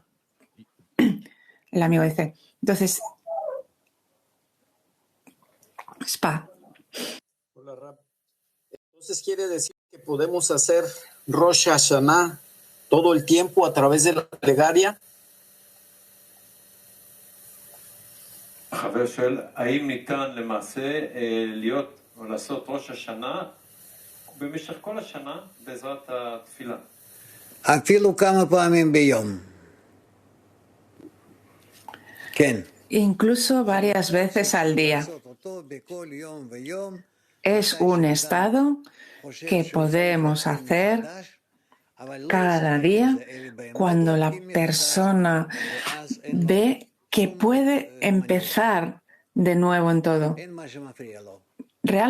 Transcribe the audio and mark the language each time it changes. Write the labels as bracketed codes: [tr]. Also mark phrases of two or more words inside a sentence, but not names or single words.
[es] El amigo dice, entonces, Spa. Hola, Rab. Entonces quiere decir que podemos hacer Rosh Hashanah todo el tiempo a través de la plegaria. [he] חבר שואל, האם ניתן למעשה להיות או לעשות ראש השנה במשך כל השנה בעזרת התפילה? אפילו כמה פעמים ביום. כן. [es] Incluso varias veces al día. Es un estado que podemos hacer cada día cuando la persona ve que puede empezar de nuevo en todo.